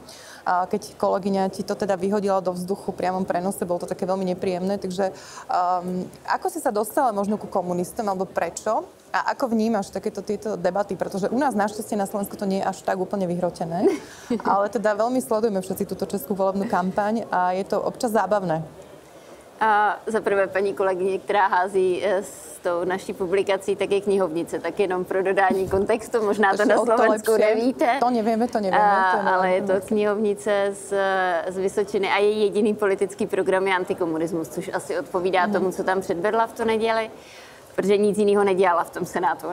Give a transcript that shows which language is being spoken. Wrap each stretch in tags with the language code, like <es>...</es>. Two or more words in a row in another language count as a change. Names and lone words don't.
<sk>A keď kolegyňa ti to teda vyhodila do vzduchu priamom prenose, bolo to také veľmi nepríjemné, takže ako si sa dostala možno ku komunistom, alebo prečo? A ako vnímaš tieto debaty? Pretože u nás našťastie na Slovensku to nie je až tak úplne vyhrotené, ale teda veľmi sledujeme všetci túto českú volebnú kampaň a je to občas zábavné.</sk> <cs>A za prvé paní kolegyně, která hází s tou naší publikací, tak je knihovnice, tak jenom pro dodání kontextu, možná to na Slovensku nevíte. To nevíme. Ale je to knihovnice z Vysočiny a její jediný politický program je antikomunismus, což asi odpovídá tomu, co tam předvedla v tu neděli, protože nic jiného nedělala v tom Senátu.</cs>